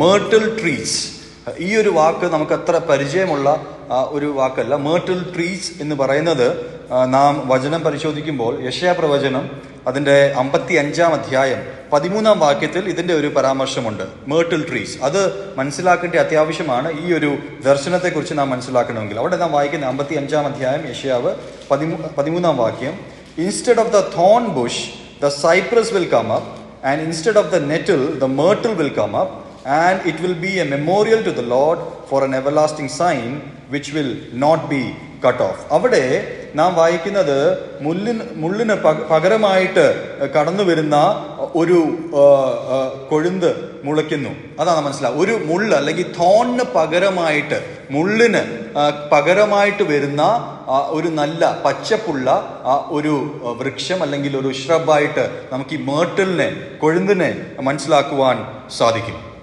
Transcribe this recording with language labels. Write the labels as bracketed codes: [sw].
[ml] മെർട്ടിൽ trees, ഈ ഒരു വാക്ക് നമുക്ക് അത്ര പരിചയമുള്ള ഒരു വാക്കല്ല. മെർട്ടിൽ ട്രീസ് എന്ന് പറയുന്നത് നാം വചനം പരിശോധിക്കുമ്പോൾ യെശയ്യാ പ്രവചനം അതിൻ്റെ 55-ാം അധ്യായം 13-ാം വാക്യത്തിൽ ഇതിൻ്റെ ഒരു പരാമർശമുണ്ട്, മെർട്ടിൽ ട്രീസ്. അത് മനസ്സിലാക്കേണ്ട അത്യാവശ്യമാണ് ഈ ഒരു ദർശനത്തെക്കുറിച്ച് നാം മനസ്സിലാക്കണമെങ്കിൽ. അവിടെ നാം വായിക്കുന്ന 55-ാം അധ്യായം യെശയ്യാവ് 13-ാം വാക്യം, [en] Instead of the thorn bush the cypress will come up, and instead of the nettle the myrtle will come up, and it will be a memorial to the Lord for an everlasting sign which will not be cut off. [ml] അവിടെ നാം വായിക്കുന്നത് മുള്ളിന് പകരമായിട്ട് കടന്നു വരുന്ന ഒരു കൊഴുന്ത് മുളയ്ക്കുന്നു. അതാണ് മനസ്സിലാവുക. ഒരു മുള്ള് അല്ലെങ്കിൽ തോണിന് പകരമായിട്ട്, മുള്ളിന് പകരമായിട്ട് വരുന്ന ഒരു നല്ല പച്ചപ്പുള്ള ഒരു വൃക്ഷം അല്ലെങ്കിൽ ഒരു ശ്രബായിട്ട് നമുക്ക് ഈ മേർട്ടിലിനെ, കൊഴുന്തിനെ മനസ്സിലാക്കുവാൻ സാധിക്കും.